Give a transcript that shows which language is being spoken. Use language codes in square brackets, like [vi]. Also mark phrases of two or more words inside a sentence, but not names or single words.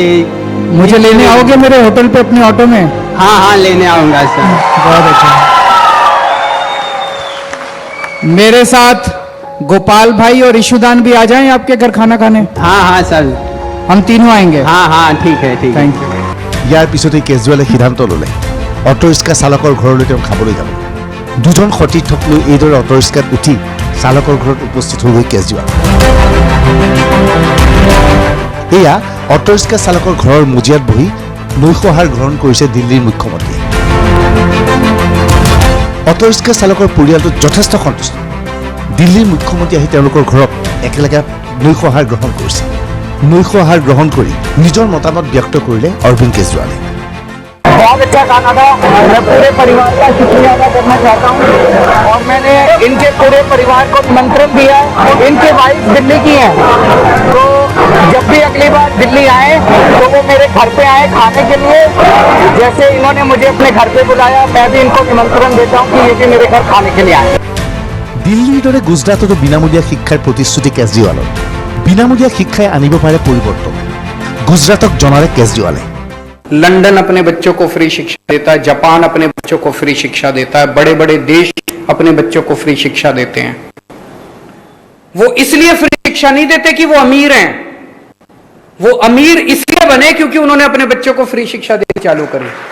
[hi] मुझे लेने आओगे मेरे होटल पे अपने ऑटो में? हाँ हाँ, लेने आऊंगा सर। बहुत अच्छा। मेरे साथ गोपाल भाई और ईशुदान भी आ जाएं आपके घर खाना खाने। हाँ हाँ सर। हम तीनों आएंगे। हाँ हाँ, ठीक है ठीक है। [en] thank you. [as] ইয়াৰ পিছতে কেজৰিৱালে সিদ্ধান্ত ল'লে অটো ৰিক্সা চালকৰ ঘৰলৈ তেওঁ খাবলৈ যাব। দুজন সতীৰ্থক লৈ এইদৰে অটো ৰিক্সাত উঠি চালকৰ ঘৰত উপস্থিত হৈ গৈ কেজৰিৱাল। এয়া অটো ৰিক্সা চালকৰ ঘৰৰ মজিয়াত বহি নৈশ আহাৰ গ্ৰহণ কৰিছে দিল্লীৰ মুখ্যমন্ত্ৰীয়ে। অটো ৰিক্সা চালকৰ পৰিয়ালটো যথেষ্ট সন্তুষ্ট। দিল্লীৰ মুখ্যমন্ত্ৰী আহি তেওঁলোকৰ ঘৰত একেলগে নৈশ আহাৰ গ্ৰহণ কৰিছে। নৈশ আহাৰ গ্ৰহণ কৰি নিজৰ মতামত ব্যক্ত কৰিলে অৰবিন্দ কেজৰিৱালে। [hi] बहुत अच्छा खाना था। मैं पूरे परिवार का शुक्रिया अदा करना चाहता हूँ और मैंने इनके पूरे परिवार को निमंत्रण दिया है। इनकी वाइफ दिल्ली की है, तो जब भी अगली बार दिल्ली आए तो वो मेरे घर पे आए खाने के लिए। जैसे इन्होंने मुझे अपने घर पे बुलाया, मैं भी इनको निमंत्रण देता हूँ कि ये भी मेरे घर खाने के लिए आए। [as] দিল্লীৰ দৰে গুজৰাটতো বিনামূলীয়া শিক্ষাৰ প্ৰতিশ্ৰুতি কেজৰিৱালৰ। বিনামূলীয়া শিক্ষাই আনিব পাৰে পৰিৱৰ্তন, গুজৰাটক জনালে কেজৰিৱালে। [hi] लंदन अपने बच्चों को फ्री शिक्षा देता है, जापान अपने बच्चों को फ्री शिक्षा देता है, बड़े बड़े देश अपने बच्चों को फ्री शिक्षा देते हैं। वो इसलिए फ्री शिक्षा नहीं देते कि वो अमीर हैं, वो अमीर इसलिए बने क्योंकि उन्होंने अपने बच्चों को फ्री शिक्षा देनी चालू करी।